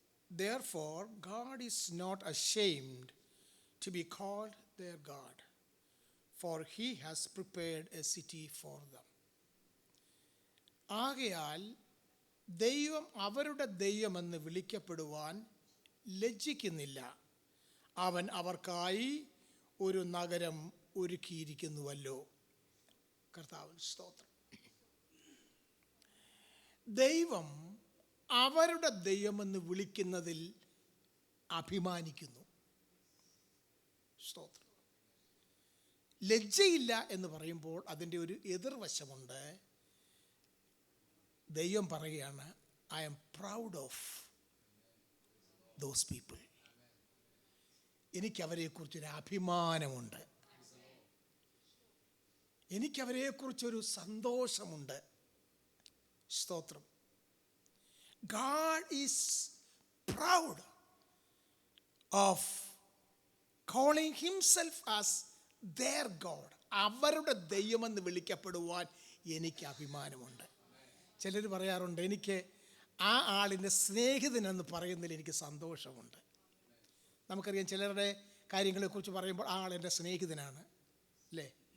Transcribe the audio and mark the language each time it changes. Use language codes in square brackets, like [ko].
[en] Therefore, God is not ashamed to be called their God, for he has prepared a city for them. [ml] ആകയാൽ ദൈവം അവരുടെ ദൈവമെന്ന് വിളിക്കപ്പെടുവാൻ ലജ്ജിക്കുന്നില്ല. അവൻ അവർക്കായി ഒരു നഗരം ഒരുക്കിയിരിക്കുന്നുവല്ലോ. കർത്താവിന് സ്തോത്രം. ദൈവം അവരുടെ ദൈവമെന്ന് വിളിക്കുന്നതിൽ അഭിമാനിക്കുന്നു. സ്തോത്രം. ലജ്ജയില്ല എന്ന് പറയുമ്പോൾ അതിൻ്റെ ഒരു എതിർവശമുണ്ട്. ദൈവം പറയുകയാണ്, [en] I am proud of those people. [ml] എനിക്കവരെക്കുറിച്ചൊരു അഭിമാനമുണ്ട്, എനിക്കവരെക്കുറിച്ചൊരു സന്തോഷമുണ്ട്. സ്തോത്രം. [en] God is proud of calling himself as their God. [ml] അവരുടെ ദൈവമെന്ന് വിളിക്കപ്പെടുവാൻ എനിക്ക് അഭിമാനമുണ്ട്. ചിലർ പറയാറുണ്ട്, എനിക്ക് ആ ആളിൻ്റെ സ്നേഹിതനെന്ന് പറയുന്നതിൽ എനിക്ക് സന്തോഷമുണ്ട്. നമുക്കറിയാം, ചിലരുടെ കാര്യങ്ങളെക്കുറിച്ച് പറയുമ്പോൾ ആ ആളെൻ്റെ സ്നേഹിതനാണ് അല്ലേ.